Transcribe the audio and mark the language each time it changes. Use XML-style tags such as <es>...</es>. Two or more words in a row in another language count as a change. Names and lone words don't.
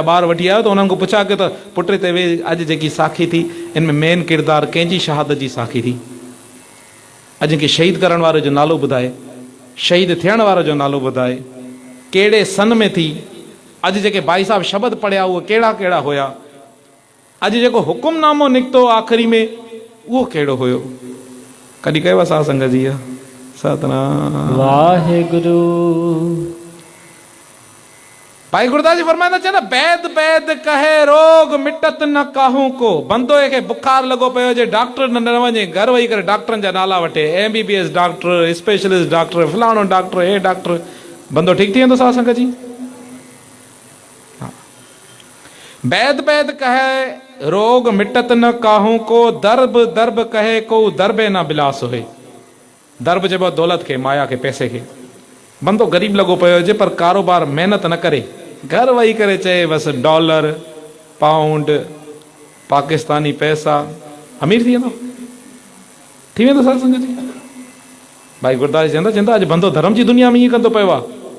<sd>ॿार वठी आयो त उन्हनि खां पुछा कयो त पुट ते वे अॼु जेकी साखी थी इन में मेन किरदारु कंहिंजी शहादत जी साखी थी अॼु के शहीद करण वारे जो नालो ॿुधाए शहीद थियण वारे जो नालो ॿुधाए कहिड़े सन में थी अॼु जेके भाई साहब शब्द पढ़िया उहे कहिड़ा कहिड़ा हुया अॼु जेको हुकुमनामो निकितो आख़िरी में उहो कहिड़ो हुयो कॾहिं कयो आहे सत्संग जी</sd> <pa>ਸਤਨਾਮ ਵਾਹਿਗੁਰੂ</pa> <sd>भाई गुरदास जी फरमाईंदा चवंदा</sd> <pa>ਬੈਦ ਬੈਦ ਕਹੇ ਰੋਗ ਮਿਟਤ ਨ ਕਾਹੂ ਕੋ</pa> <sd>बंदो खे बुखार लॻो पियो हुजे डॉक्टर न वञे घर वेही करे डॉक्टरनि जा नाला वठे</sd> <en>MBBS doctor specialist doctor</en> <sd>फलाणो डॉक्टर हे डॉक्टर बंदो ठीकु थी वेंदो सत्संग जी</sd> <pa>ਬੈਦ ਬੈਦ ਕਹੇ ਰੋਗ ਮਿਟਤ ਨ ਕਾਹੂ ਕੋ ਦਰਬ ਦਰਬ ਕਹੇ ਕੋ ਦਰਬੇ ਨ ਬਿਲਾਸ ਹੁਏ</pa> <sd>दर्ब चइबो दौलत खे माया खे पैसे खे बंदो ग़रीब लॻो पियो हुजे पर कारोबार महिनत न करे घर वेही करे चए बसि</sd> <en>dollar pound</en> <sd>पाकिस्तानी पैसा अमीर थी वेंदो सत्संग जी भाई गुरदास चवंदा अॼु बंदो धर्म जी दुनिया में ईअं कंदो पियो आहे</sd>